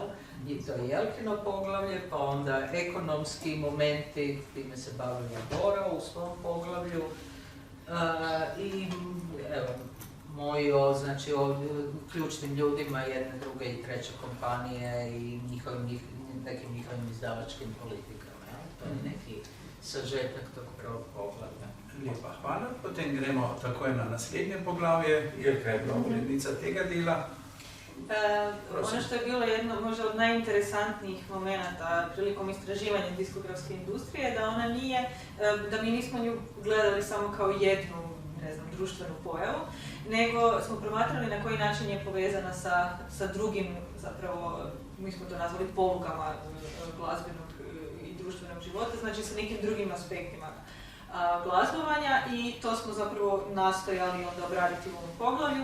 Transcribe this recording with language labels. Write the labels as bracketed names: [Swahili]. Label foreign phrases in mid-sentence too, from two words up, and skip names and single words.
[Croatian] I to je Jelkino poglavlje, pa onda ekonomski momenti, time se bavila Dora u svom poglavlju. I evo, znači o ključnim ljudima jedne, druge i treće kompanije i nekim njihovim izdavačkim politikama, jel? To je neki sažetak tog prvog poglavlja. [Slovenian] Lepa, hvala. Potem gremo takoj na naslednje poglavje. Jelka je bila urednica tega dela. [Croatian] Ono što je bilo jedno možda od najinteresantnijih momenata prilikom istraživanja diskografske industrije, da ona nije, da mi nismo nju gledali samo kao jednu, ne znam, društvenu pojavu, nego smo promatrali na koji način je povezana sa drugim, zapravo, mi smo to nazvali polugama glazbenog i društvenog života, znači sa nekim drugim aspektima glazbovanja i to smo zapravo nastojali onda obraditi u ovom poglavlju.